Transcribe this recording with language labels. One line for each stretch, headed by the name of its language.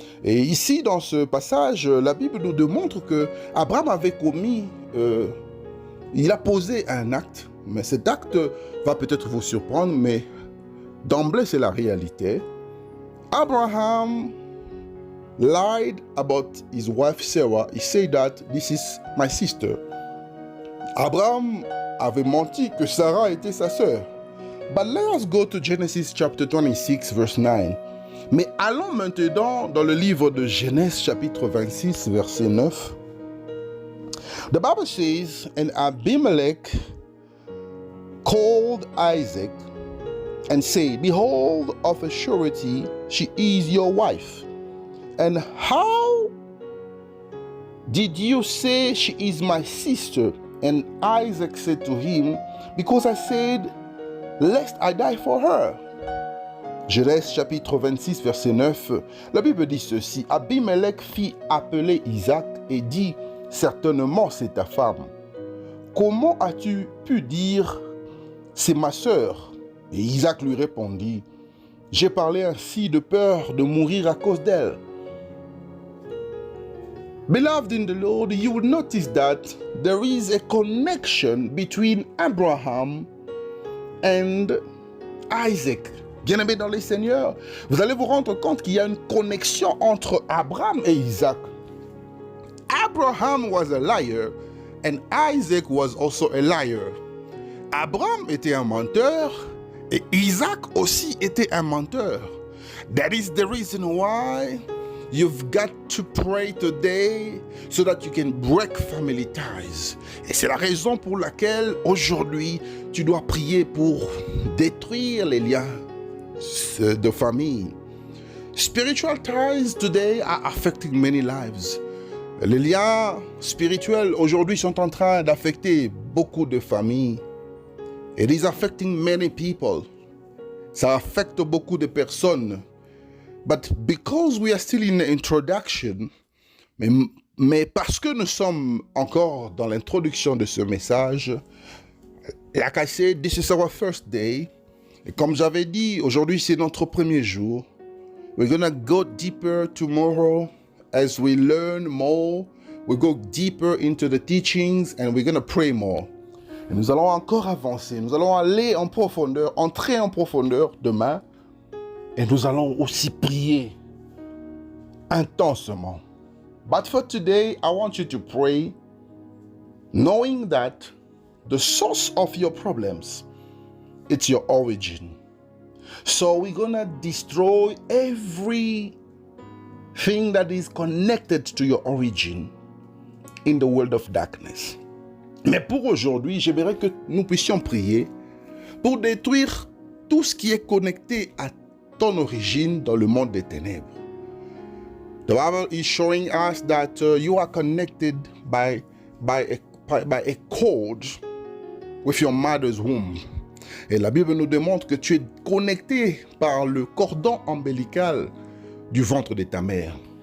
French: Et ici, dans ce passage, la Bible nous démontre que Abraham avait commis, il a posé un acte, mais cet acte va peut-être vous surprendre, mais d'emblée, c'est la réalité.
English: Abraham lied about his wife Sarah. He said that this is my sister.
French: Abraham avait menti que Sarah était sa sœur.
English: But let us go to Genesis chapter 26 verse 9.
French: Mais allons maintenant dans le livre de Genèse chapitre 26 verset 9.
English: The Bible says, "And Abimelech called Isaac and said, Behold, of a surety she is your wife. And how did you say she is my sister? And Isaac said to him, Because I said, lest I die for her."
French: Genèse chapitre 26 verset 9, la Bible dit ceci, Abimelech fit appeler Isaac et dit, certainement c'est ta femme. Comment as-tu pu dire, c'est ma sœur? Et Isaac lui répondit, j'ai parlé ainsi de peur de mourir à cause d'elle.
English: Beloved in the Lord, you will notice that there is a connection between Abraham and Isaac.
French: Bien-aimés dans les Seigneurs, vous allez vous rendre compte qu'il y a une connexion entre Abraham et Isaac.
English: Abraham was a liar and Isaac was also a liar.
French: Abraham était un menteur et Isaac aussi était un menteur.
English: That is the reason why You've got to pray today so that you can break family ties.
French: Et c'est la raison pour laquelle aujourd'hui, tu dois prier pour détruire les liens de famille.
English: Spiritual ties today are affecting many lives.
French: Les liens spirituels aujourd'hui sont en train d'affecter beaucoup de familles.
English: It is affecting many people.
French: Ça affecte beaucoup de personnes.
English: But because we are still in the introduction,
French: mais parce que nous sommes encore dans l'introduction de ce message,
English: like I said, this is our first day.
French: Et comme j'avais dit, aujourd'hui c'est notre premier jour.
English: We're gonna go deeper tomorrow as we learn more. We go deeper into the teachings and we're gonna pray more.
French: Et nous allons encore avancer, nous allons aller en profondeur, entrer en profondeur demain. Et nous allons aussi prier intensement.
English: But for today, I want you to pray knowing that the source of your problems, it's your origin. So we're going to destroy everything that is connected to your origin in the world of darkness.
French: Mais pour aujourd'hui, j'aimerais que nous puissions prier pour détruire tout ce qui est connecté à ton origine dans le monde des ténèbres.
English: The Bible is showing us that you are connected by a cord with your mother's womb.
French: Et la Bible nous démontre que tu es connecté par le cordon ombilical du ventre de ta mère.